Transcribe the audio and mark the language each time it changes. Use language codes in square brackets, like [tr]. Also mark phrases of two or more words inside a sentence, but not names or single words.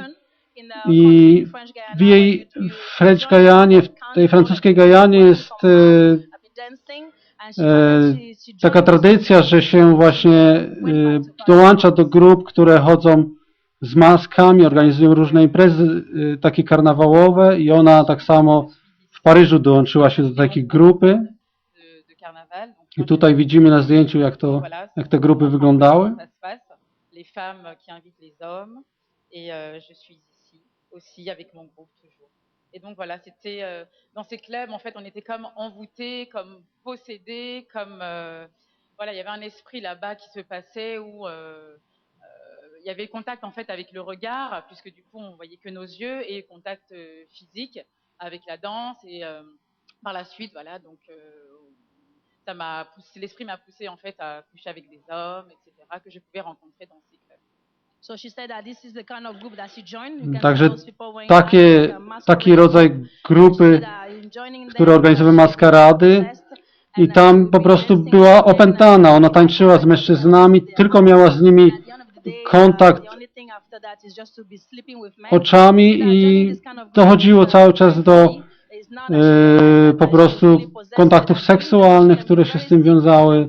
[pl] I w jej French Guyanie, w tej francuskiej Gajanie jest taka tradycja, że się właśnie dołącza do grup, które chodzą z maskami, organizują różne imprezy takie karnawałowe i ona tak samo w Paryżu dołączyła się do takiej grupy. I tutaj widzimy na zdjęciu, jak te grupy wyglądały. [fr] Les femmes qui invitent les hommes et je suis ici aussi avec mon groupe toujours. Et donc voilà, c'était dans ces clubs en fait, on était comme envoûtés, comme possédés, comme voilà, il y avait un esprit là-bas qui se passait où il y avait le contact en fait avec le regard, puisque du coup on voyait que nos yeux et contact physique avec la danse et par la suite voilà donc ça m'a poussé, l'esprit m'a poussé en fait à coucher avec des hommes, etc., que je pouvais rencontrer dans ces clubs. [pl] Także taki rodzaj grupy, które organizowały maskarady i tam po prostu była opętana. Ona tańczyła z mężczyznami, tylko miała z nimi kontakt oczami i dochodziło cały czas do po prostu kontaktów seksualnych, które się z tym wiązały.